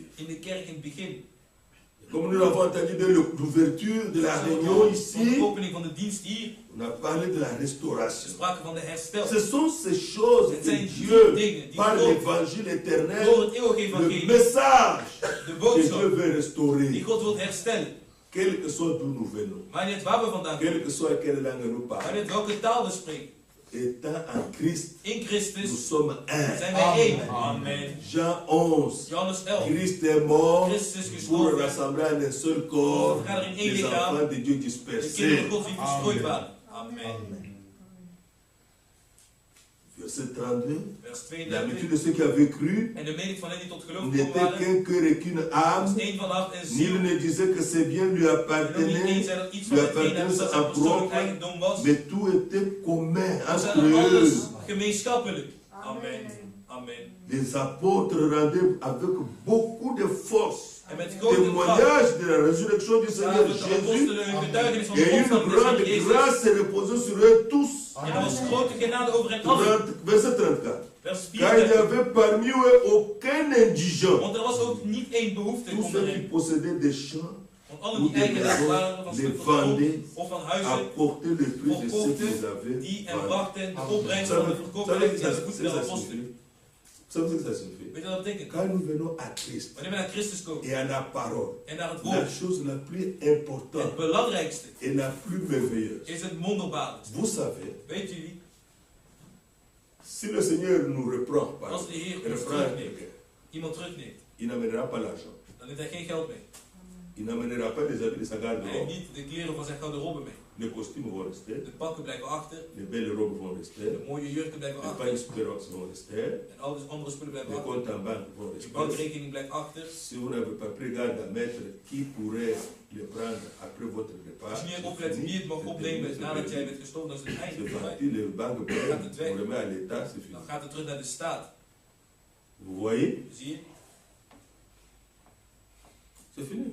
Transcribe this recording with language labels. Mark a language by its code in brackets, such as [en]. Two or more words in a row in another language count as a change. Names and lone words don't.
[nl] In de kerk in het begin. [fr] Comme nous l'avons entendu dès l'ouverture de la réunion [nl] Van de [fr] ici, [nl] opening van de dienst hier. [fr] on a parlé de la [nl] We [fr] restauration. [nl] spraken van de herstel. [fr] Ce sont ces choses [nl] Het [fr] que [nl] zijn [fr] Dieu, [nl] die dingen die [fr] par [nl] God [fr] l'évangile [nl] door [fr] éternel, [nl] het eeuwige [fr] le [nl] evangelie, [fr] message de que [nl] boodschap [fr] Dieu veut [nl] die [fr] restaurer, [nl] God wil herstellen. [fr] quel que soit d'où nous venons, [nl] Maar niet waar we vandaan komen. [fr] quelle que soit quelle langue nous [nl] Maar [fr] parlons, [nl] niet welke taal we spreken. [fr] étant en Christ, [nl] In [fr] nous [nl] Christus [fr] sommes un. [nl] zijn wij één. Amen. [fr] Jean 11. [nl] Johannes 11. [fr] Christ est mort [nl] Christus is [fr] pour [nl] gestorven. [fr] rassembler en un seul corps [nl] Vergadering in één [fr] les [nl] lichaam. [fr] enfants de Dieu [nl] De [fr] dispersés. [nl] kinderen Gods die verstrooid waren. Amen. [fr] Verset 32. [nl] Vers [fr] La [nl] 32. [fr] multitude de ceux qui avaient cru [nl] En de menigte van hen die tot geloof gekomen [fr] n'était [nl] waren, [fr] qu'un cœur et qu'une [nl] was [fr] âme. [nl] één van hart en [fr] Nul [nl] ziel. [fr] ne disait que ses biens lui [nl] En ook niet één [fr] appartenaient, [nl] zei dat iets van [fr] lui [nl] het een en dat [fr] appartenaient [nl] zijn [fr] en [nl] persoonlijk [fr] propre, [nl] eigendom was. [fr] mais tout était commun [nl] We [fr] entre [nl] zijn alles [fr] eux. [nl] gemeenschappelijk. Amen. Amen. [fr] Les apôtres rendaient avec beaucoup de force [nl] En met grote kracht [fr] témoignage de la résurrection du Seigneur [nl] zagen de [fr] Jésus. [nl] apostelen hun getuigenis van de [fr] Et une [nl] opstanding des [fr] grande [nl] Heer Jezus. [fr] grâce se reposait sur eux tous. [nl] En er was grote genade over hen allen. [fr] Verset 34. [nl] Vers [fr] Car il n'y [nl] 34. [fr] avait parmi eux aucun indigent. [nl] Want er was ook niet één behoefte [fr] Tous [nl] onder [fr] ceux qui [nl] hen. [fr] possédaient des champs [nl] Want allen die eigenaars waren van [fr] les [nl] stukken grond [fr] vendaient, [nl] of van huizen, [fr] apportaient le prix de ce qu'ils [nl] verkochten [fr] avaient [nl] die en [fr] vendu. [nl] brachten de opbrengst [fr] Vous [nl] van de [fr] savez [nl] verkooping [fr] que [nl] en [fr] ça [nl] de voeten der [fr] ça [nl] apostelen. [fr] signifie? Vous savez ce que ça signifie? [nl] Weet je wat dat betekent? [fr] Quand nous venons à Christ [nl] Wanneer we naar Christus komen [fr] et à la parole, [nl] en naar het [fr] la [nl] woord, [fr] chose la plus [nl] het [fr] importante [nl] belangrijkste [fr] et la plus merveilleuse, [nl] is het wonderbaarlijkste. [fr] vous savez, [nl] Weet jullie, [fr] si le Seigneur nous reprend, par [nl] als de Heer [fr] il [nl] ons [fr] reprend [nl] terugneemt, [fr] quelqu'un, [nl] iemand terugneemt, [fr] il n'amènera pas l'argent. [nl] dan neemt hij geen geld mee. [fr] Il n'amènera pas les habits de sa [nl] Hij [fr] garde-robe. [nl] neemt niet de kleren van zijn garderobe mee. [fr] Les costumes vont rester, [nl] De pakken blijven achter, [fr] les belles robes vont rester, [nl] de mooie jurken blijven [fr] les [nl] achter [fr] pailles spérox vont rester, [nl] en al die andere spullen blijven [fr] les [nl] achter. [fr] comptes en banque vont [nl] Je [fr] rester. [nl] bankrekening blijft achter. [fr] Si vous n'avez pas pris garde à mettre, qui pourrait les prendre après votre repas? [nl] Als je niet oplet wie het mag opnemen nadat jij bent gestopt, dan is het [fr] C'est [nl] einde voorbij. [fr] parti, les banques prennent, on remet à l'État, c'est fini. [nl] Dan gaat het terug naar de staat. [fr] Vous voyez? [nl] Zie je? [fr] C'est fini.